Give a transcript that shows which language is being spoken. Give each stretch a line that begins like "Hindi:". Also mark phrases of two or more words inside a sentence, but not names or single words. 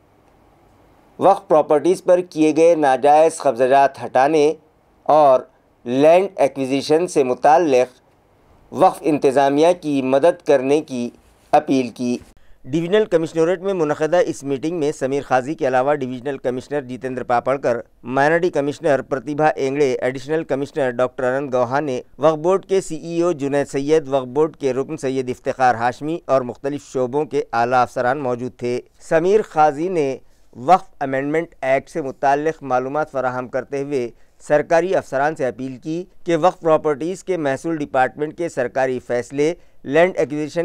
Urdu: وقف پراپرٹیز پر کیے گئے ناجائز قبضات ہٹانے اور
English: land acquisition
Urdu: سے متعلق وقف انتظامیہ کی مدد کرنے کی اپیل کی۔
English: divisional commissionerate
Urdu: میں منعقدہ اس میٹنگ میں سمیر قاضی کے علاوہ
English: divisional commissioner
Urdu: جیتیندر پاپڑکر،
English: minority commissioner
Urdu: پرتیبھا اینگڑے،
English: additional commissioner
Urdu: ڈاکٹر اننت گوہا نے، وقف بورڈ کے CEO جنید سید، وقف بورڈ کے رکن سید افتخار ہاشمی اور مختلف شعبوں کے اعلیٰ افسران موجود تھے۔ سمیر قاضی نے وقف امینڈمنٹ ایکٹ سے متعلق معلومات فراہم کرتے ہوئے سرکاری افسران سے اپیل کی کہ وقف پراپرٹیز کے محصول ڈپارٹمنٹ کے سرکاری فیصلے،
English: land acquisition